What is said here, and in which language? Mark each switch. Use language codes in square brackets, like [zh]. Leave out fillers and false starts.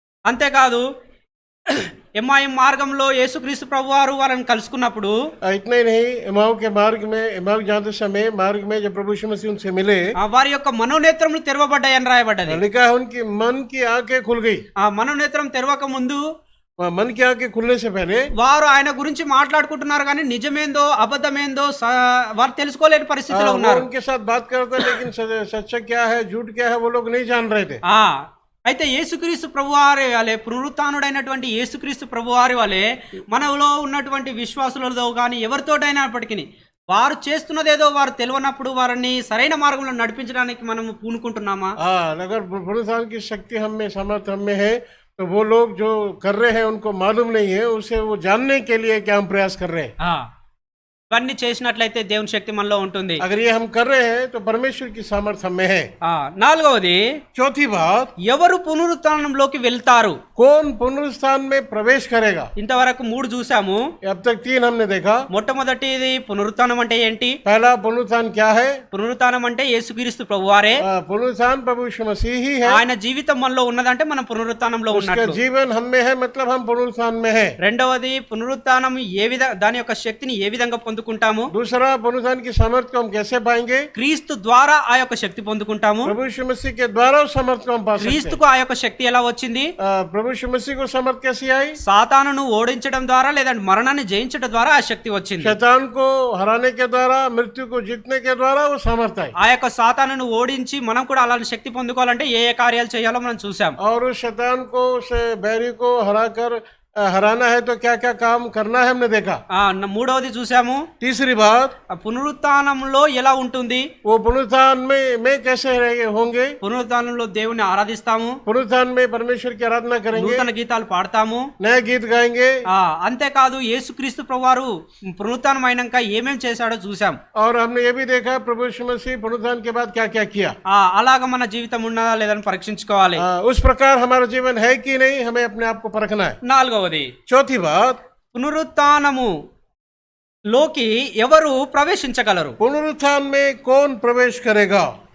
[te] అంతేకాదు ఎమ్మాయిం మార్గంలో యేసుక్రీస్తు ప్రభువారు వాళ్ళని కలుసుకున్నప్పుడు [hi] इतना ही नहीं, एमाऊ के मार्ग में, एमाऊ जाते समय मार्ग में जब प्रभु यीशु मसीह उनसे मिले, [te] వారి యొక్క మనోనేత్రములు తెరవబడ్డాయని రాయబడ్డది. [hi] लिखा है उनकी मन की आंखें खुल गई। [te] ఆ మనోనేత్రం తెరవక ముందు, [hi] मन की आंखें खुलने से पहले [te] వారు ఆయన గురించి మాట్లాడుకుంటున్నారు కానీ నిజమేందో అబద్ధమేందో వారు తెలుసుకోలేని పరిస్థితిలో ఉన్నారు. [hi] उनके साथ बात करते लेकिन सच्चा क्या है, झूठ क्या है, वो लोग नहीं जान रहे थे। [te] అయితే యేసుక్రీస్తు ప్రభువారి వలె, పునరుత్థానుడైనటువంటి యేసుక్రీస్తు ప్రభువారి వలె మనలో ఉన్నటువంటి విశ్వాసులతో కానీ ఎవరితోటైనప్పటికీ వారు చేస్తున్నదేదో వారు తెలియనప్పుడు వారిని సరైన మార్గంలో నడిపించడానికి మనం పూనుకుంటున్నామా? [hi] अगर पुनरुत्थान की शक्ति हम में, सामर्थ्य हम में है तो वो लोग जो कर रहे हैं उनको मालूम नहीं है, उसे वो जानने के लिए क्या हम प्रयास कर रहे हैं? [te] ఇవన్నీ చేసినట్లయితే దేవుని శక్తి మనలో ఉంటుంది. [hi] अगर ये हम कर रहे हैं तो परमेश्वर की सामर्थ्य हमें है। [te] నాలుగవది, [hi] चौथी बात, [te] ఎవరు పునరుత్థానంలోకి వెళ్తారు? [hi] कौन पुनरुत्थान में प्रवेश करेगा? [te] ఇంతవరకు 3 చూసాము, [hi] अब तक 3 हमने देखा। [te] మొట్టమొదటిది పునరుత్థానం అంటే ఏంటి? [hi] पहला पुनरुत्थान क्या है? [te] పునరుత్థానం అంటే యేసుక్రీస్తు ప్రభువారే. [hi] पुनरुत्थान प्रभु यीशु मसीह ही है। [te] ఆయన జీవితం మనలో ఉన్నదంటే మనం పునరుత్థానంలో ఉన్నట్లు. [hi] उसका जीवन हम में है, मतलब हम पुनरुत्थान में है। [te] రెండవది, పునరుత్థానం ఏ విధంగా, దాని యొక్క శక్తిని ఏ విధంగా పొందుకుంటాము? [hi] दूसरा, पुनरुत्थान की सामर्थ्य को हम कैसे पाएंगे? [te] క్రీస్తు ద్వారా ఆ యొక్క శక్తి పొందుకుంటాము. [hi] प्रभु यीशु मसीह के द्वारा उस सामर्थ्य को हम पा सकते हैं। [te] క్రీస్తుకు ఆ యొక్క శక్తి ఎలా వచ్చింది? [hi] प्रभु यीशु मसीह को सामर्थ्य कैसी आई? [te] సాతానును ఓడించడం ద్వారా లేదంటే మరణాన్ని జయించడం ద్వారా ఆ శక్తి వచ్చింది. [hi] शैतान को हराने के द्वारा, मृत्यु को जीतने के द्वारा वो सामर्थ्य आई। [te] ఆ యొక్క సాతానును ఓడించి మనం కూడా అలాంటి శక్తి పొందుకోవాలంటే ఏ ఏ కార్యాలు చేయాలో మనం చూసాం. [hi] और उस शैतान को, उस बैरी को हराना है तो क्या क्या काम करना है हमने देखा। [te] మూడవది చూసాము. [hi] तीसरी बात, [te] పునరుత్థానంలో ఎలా ఉంటుంది? [hi] वो पुनरुत्थान में कैसे होंगे? [te] పునరుత్థానంలో దేవుని ఆరాధిస్తాము, [hi] पुनरुत्थान में परमेश्वर की आराधना करेंगे, [te] నూతన గీతాలు పాడతాము, [hi] नए गीत गाएंगे। [te] అంతేకాదు యేసుక్రీస్తు ప్రభువారు పునరుత్థానం అయినాక ఏమేం చేశాడో చూసాం. [hi] और हमने ये भी देखा प्रभु यीशु मसीह पुनरुत्थान के बाद क्या क्या किया। [te] అలాగ మన జీవితం ఉన్నదా లేదని పరీక్షించుకోవాలి. [hi] उस प्रकार हमारा जीवन है कि नहीं, हमें अपने आप को परखना है। [te] నాలుగవది, [hi] चौथी बात, [te] పునరుత్థానము లోకి ఎవరు ప్రవేశించగలరు? [hi] पुनरुत्थान में कौन प्रवेश करेगा?